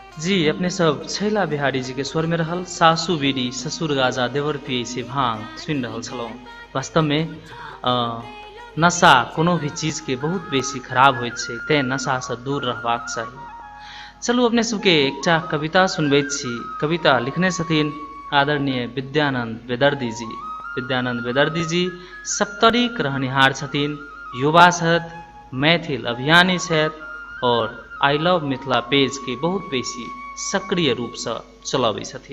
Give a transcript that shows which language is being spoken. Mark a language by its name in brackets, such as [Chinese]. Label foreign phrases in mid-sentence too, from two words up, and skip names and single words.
[Maithili] जी अपने सब छैला बिहारी जी के स्वर में रहल सासू बीड़ी ससुर गाजा देवर पिए से भांग सुन रहल छलौं। वास्तव में नशा कोनो भी चीज के बहुत बेसी खराब होइत छै, तें नशा से दूर रहबाक चाही। चलू अपने सबके एकटा कविता सुनबैत छी। कविता लिखने छथिन आदरणीय विद्यानंद बेदर्दी जी। विद्यानंद बेदर्दी जी सप्तरीक रहनिहार छथिन, युवा छथि, मैथिल अभियानी छथि और आई लव मिथिला पेज के बहुत बेसी सक्रिय रूप से चलाबै छथिन।